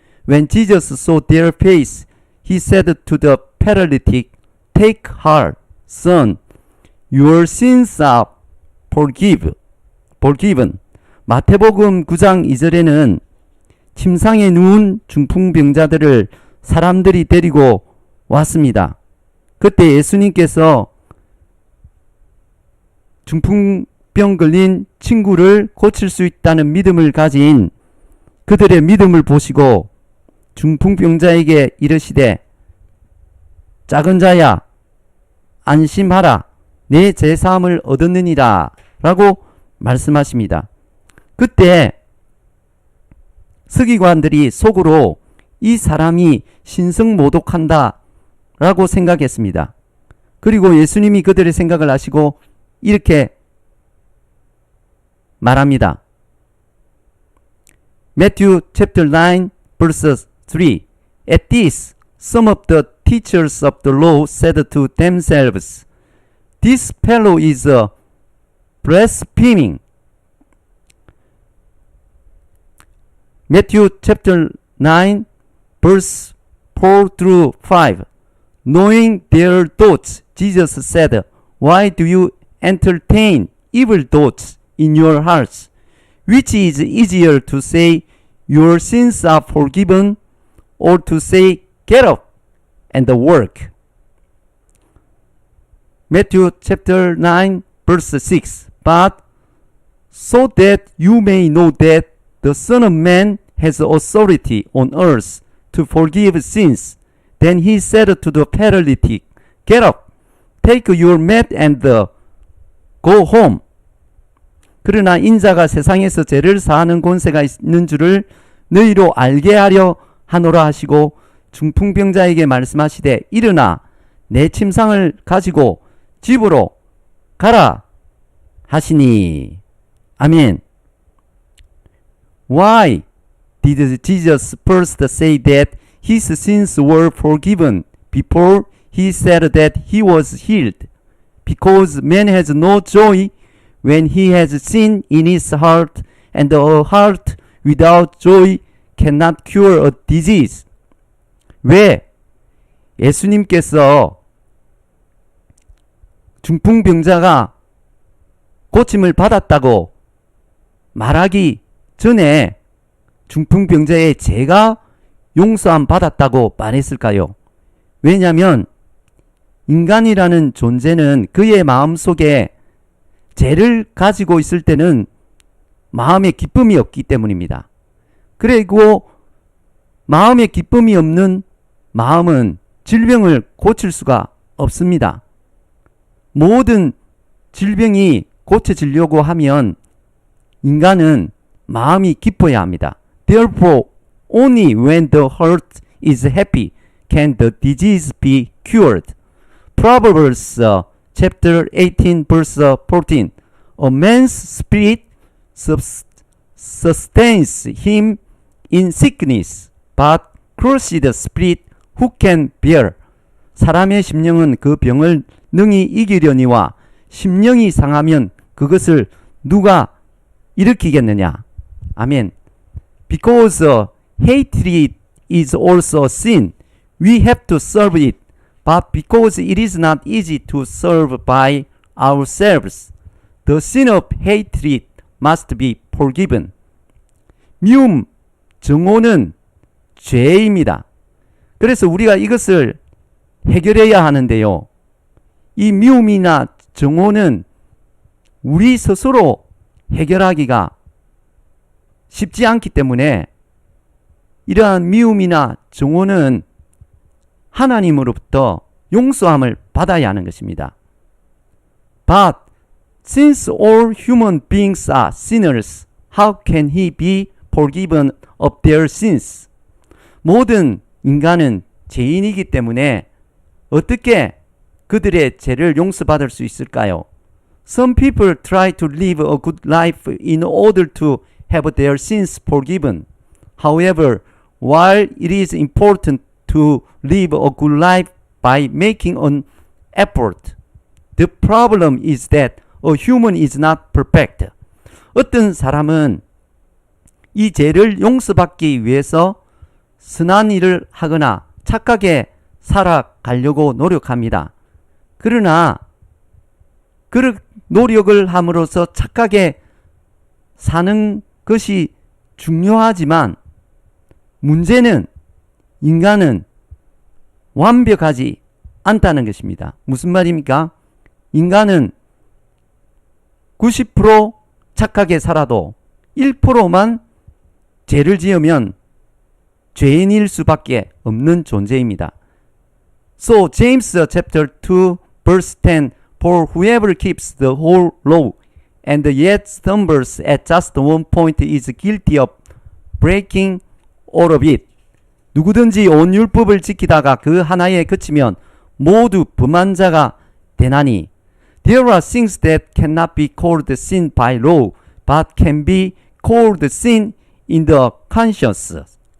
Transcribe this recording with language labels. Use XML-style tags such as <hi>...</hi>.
<en>When Jesus saw their faith, He said to the paralytic, Take heart, son, your sins are forgiven.</en> <ko>마태복음 9장 2절에는 침상에 누운 중풍병자들을 사람들이 데리고 왔습니다. 그때 예수님께서 중풍병 걸린 친구를 고칠 수 있다는 믿음을 가진 그들의 믿음을 보시고 중풍병자에게 이르시되 작은 자야 안심하라 내 제사함을 얻었느니라 라고 말씀하십니다. 그때 서기관들이 속으로 이 사람이 신성모독한다 라고 생각했습니다. 그리고 예수님이 그들의 생각을 아시고 이렇게 말합니다.</ko> <en>Matthew chapter 9 verse 3 At this, some of the teachers of the law said to themselves, This fellow is blaspheming. Matthew chapter 9 verse 4 through 5 Knowing their thoughts, Jesus said, Why do you entertain evil thoughts in your hearts? Which is easier to say, Your sins are forgiven, or to say, get up and work. Matthew chapter 9 verse 6. But so that you may know that the Son of Man has authority on earth to forgive sins. Then he said to the paralytic, get up, take your mat and go home.</en> <ko>그러나 인자가 세상에서 죄를 사하는 권세가 있는 줄을 너희로 알게 하려 하노라 하시고 중풍병자에게 말씀하시되 일어나 내 침상을 가지고 집으로 가라 하시니. 아멘.</ko> <en>Why did Jesus first say that his sins were forgiven before he said that he was healed? Because man has no joy when he has sin in his heart, and a heart without joy cannot cure a disease.</en> <ko>왜 예수님께서 중풍병자가 고침을 받았다고 말하기 전에 중풍병자의 죄가 용서함 받았다고 말했을까요? 왜냐하면 인간이라는 존재는 그의 마음속에 죄를 가지고 있을 때는 마음에 기쁨이 없기 때문입니다. 그리고 마음에 기쁨이 없는 마음은 질병을 고칠 수가 없습니다. 모든 질병이 고쳐지려고 하면 인간은 마음이 기뻐야 합니다.</ko> <en>Therefore, only when the heart is happy can the disease be cured. Proverbs chapter 18 verse 14. A man's spirit sustains him in sickness, but crushed spirit who can bear.</en> <ko>사람의 심령은 그 병을 능히 이기려니와 심령이 상하면 그것을 누가 일으키겠느냐. 아멘.</ko> <en>Because hatred is also a sin, we have to serve it. But because it is not easy to serve by ourselves, the sin of hatred must be forgiven.</en> <ko>미움, 증오는 죄입니다. 그래서 우리가 이것을 해결해야 하는데요. 이 미움이나 증오는 우리 스스로 해결하기가 쉽지 않기 때문에 이러한 미움이나 증오는 하나님으로부터 용서함을 받아야 하는 것입니다.</ko> <en>But since all human beings are sinners, how can he be forgiven of their sins?</en> <ko>모든 인간은 죄인이기 때문에 어떻게 그들의 죄를 용서받을 수 있을까요?</ko> <en>Some people try to live a good life in order to have their sins forgiven. However, while it is important to live a good life by making an effort, the problem is that a human is not perfect.</en> <ko>어떤 사람은 이 죄를 용서받기 위해서 선한 일을 하거나 착하게 살아가려고 노력합니다. 그러나 그 노력을 함으로써 착하게 사는 것이 중요하지만 문제는 인간은 완벽하지 않다는 것입니다. 무슨 말입니까? 인간은 90% 착하게 살아도 1%만 죄를 지으면 죄인일 수밖에 없는 존재입니다.</ko> <en>So James chapter 2 verse 10, For whoever keeps the whole law and yet stumbles at just one point is guilty of breaking all of it.</en> <ko>누구든지 온 율법을 지키다가 그 하나에 그치면 모두 범한 자가 되나니.</ko> <en>There are things that cannot be called sin by law, but can be called sin in the conscience.</en>